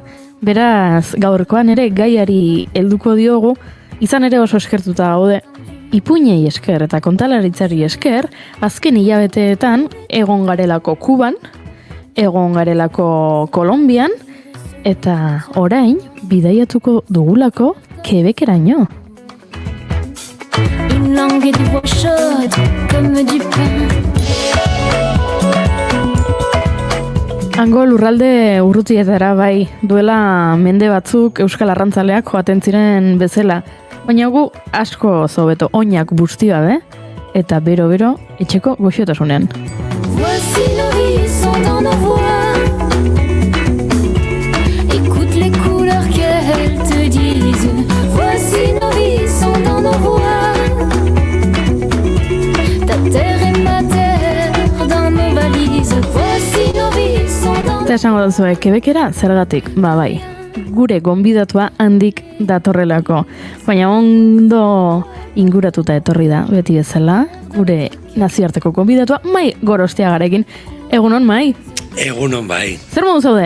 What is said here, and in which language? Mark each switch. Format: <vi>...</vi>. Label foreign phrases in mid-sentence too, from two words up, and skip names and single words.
<eu>Beraz, gaurkoan ere gaiari helduko diogu, izan ere oso eskertuta gaude, ipuinei esker eta kontalaritzari esker, azken hilabeteetan egon garelako Kuban, egon garelako Kolonbian, eta orain bidaiatuko dugulako Quebeceraino.</eu> <fr>Une langue et des voix chaudes comme du pain.</fr> <eu>Hango lurralde urrutietara bai, duela mende batzuk euskal arrantzaleak joaten ziren bezala, baina gu asko zobeto oinak busti gabe eta bero etxeko goxotasunean.</eu> <fr>Voici nos vies sont dans nos voix. Écoute les couleurs qu'elles te disent. Voici nos vies sont dans nos voix. Ta terre et ma terre dans nos valises. Voici nos vies sont dans nos voix.</fr> <eu>Eta esango duzue, Quebecera zergatik? Bai, gure gonbidatua handik datorrelako. Baina ondo inguratuta etorri da, beti bezala, gure nazioarteko gonbidatua, Mai Gorostiagarekin. Egunon, Mai? Egunon bai. Zer modu zaude?</eu>